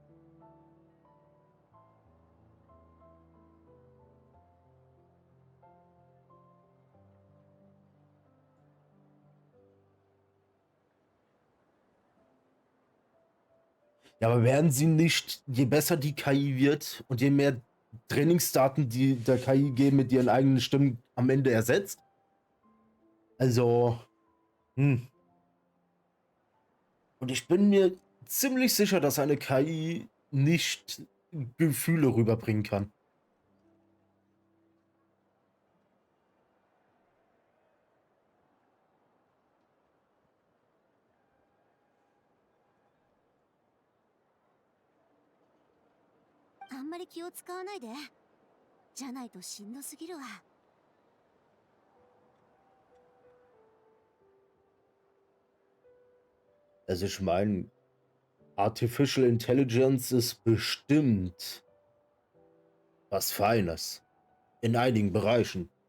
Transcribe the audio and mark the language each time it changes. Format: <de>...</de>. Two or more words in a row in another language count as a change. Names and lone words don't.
<de>Ja, aber werden sie nicht, je besser die KI wird und je mehr Trainingsdaten die der KI geben mit ihren eigenen Stimmen am Ende ersetzt? Also, Und ich bin mir ziemlich sicher, dass eine KI nicht Gefühle rüberbringen kann.</de> <ja>あんまり気を使わないで。じゃないとしんどすぎるわ。</ja> <de>Also ich meine,</de> <en>Artificial Intelligence</en> <de>ist bestimmt was Feines. In einigen Bereichen.</de>